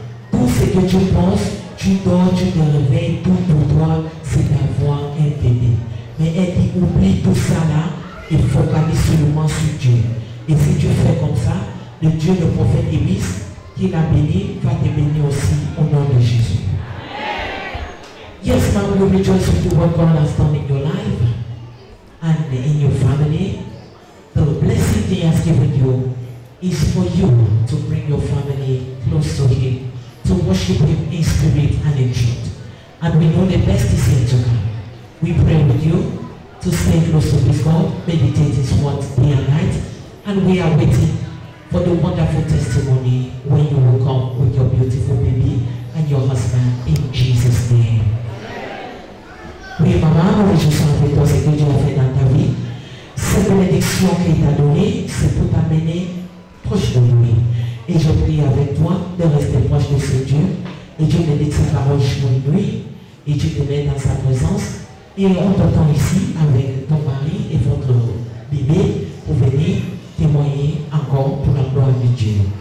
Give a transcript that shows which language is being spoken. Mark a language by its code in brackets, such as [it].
[fr] Tout ce que tu penses, tu dors, tu te réveilles, tout pour toi, c'est d'avoir un bébé. Mais elle dit, oublie tout ça là et focalise seulement sur Dieu. Et si tu fais comme ça, le Dieu de prophète Émis, qui l'a béni, va te bénir aussi au nom de Jésus. [en] Yes, ma'am, we rejoice with you what God has done in your life and in your family. The blessing He has given you is for you to bring your family close to Him, to worship Him in spirit and in truth. And we know the best is yet to come. We pray with you to stay close to this God, meditate His word day and night, and we are waiting for the wonderful testimony when you will come with your beautiful baby and your husband in Jesus' name. [fr] Oui, maman, nous réjouissons avec toi ce que Dieu a fait dans ta vie. Cette bénédiction qu'il t'a donnée, c'est pour t'amener proche de lui. Et je prie avec toi de rester proche de ce Dieu. Et Dieu médite sa parole jour et nuit. Et Dieu te met dans sa présence. Et on t'entend ici avec ton mari et votre bébé pour venir témoigner encore pour la gloire de Dieu.